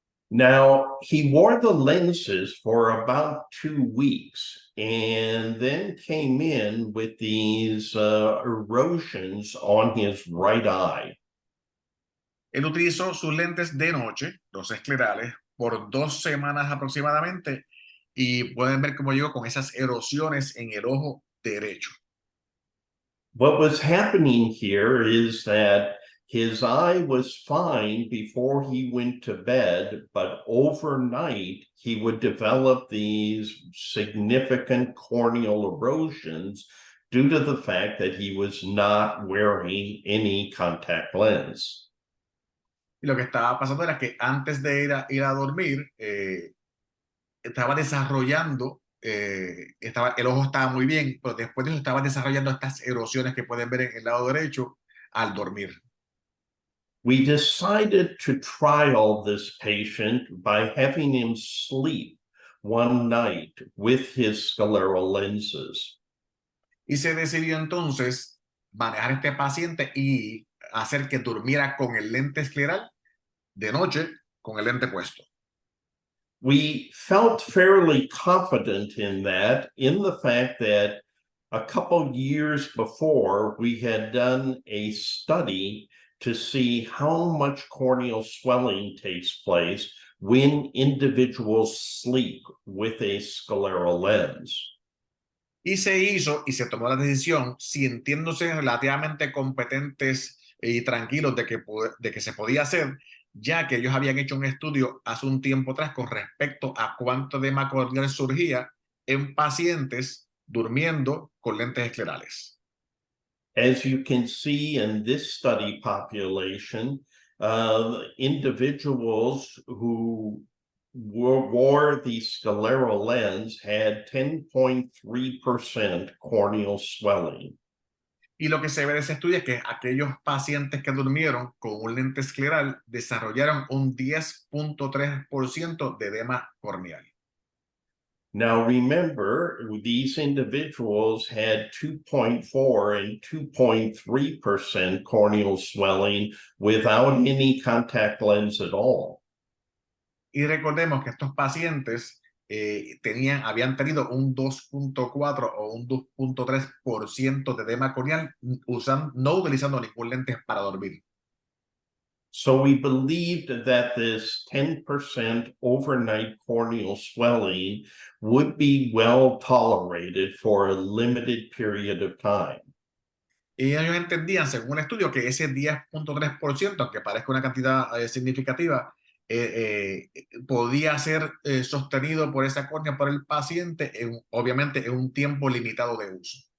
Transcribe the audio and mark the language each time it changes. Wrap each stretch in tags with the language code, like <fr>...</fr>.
<en>Now, he wore the lenses for about 2 weeks and then came in with these erosions on his right eye.</en> <es>Él utilizó sus lentes de noche, los esclerales, por 2 semanas aproximadamente y pueden ver cómo llegó con esas erosiones en el ojo derecho.</es> <en>What was happening here is that his eye was fine before he went to bed, but overnight he would develop these significant corneal erosions due to the fact that he was not wearing any contact lens.</en> <es>Y lo que estaba pasando era que antes de ir a dormir, estaba desarrollando, el ojo estaba muy bien, pero después de eso estaba desarrollando estas erosiones que pueden ver en el lado derecho al dormir.</es> <en>We decided to trial this patient by having him sleep one night with his scleral lenses.</en> <es>Y se decidió entonces manejar este paciente y hacer que durmiera con el lente escleral de noche con el lente puesto.</es> <en>We felt fairly confident in that, in the fact that a couple years before we had done a study to see how much corneal swelling takes place when individuals sleep with a scleral lens.</en> <es>Y se hizo y se tomó la decisión, sintiéndose relativamente competentes y tranquilos de que se podía hacer, ya que ellos habían hecho un estudio hace un tiempo atrás con respecto a cuánto edema corneal surgía en pacientes durmiendo con lentes esclerales.</es> <en>As you can see in this study population, individuals who wore the scleral lens had 10.3% corneal swelling.</en> <es>Y lo que se ve de ese estudio es que aquellos pacientes que durmieron con un lente escleral desarrollaron un 10.3% de edema corneal.</es> <en>Now remember, these individuals had 2.4 and 2.3% corneal swelling without any contact lens at all.</en> <es>Y recordemos que estos pacientes habían tenido un 2.4 o un 2.3% de edema corneal no utilizando ningún lente para dormir.</es> <en>So we believed that this 10% overnight corneal swelling would be well tolerated for a limited period of time.</en> <es>Y ellos entendían, según el estudio, que ese 10.3%, aunque parezca una cantidad significativa, podía ser sostenido por esa córnea por el paciente, obviamente en un tiempo limitado de uso.</es>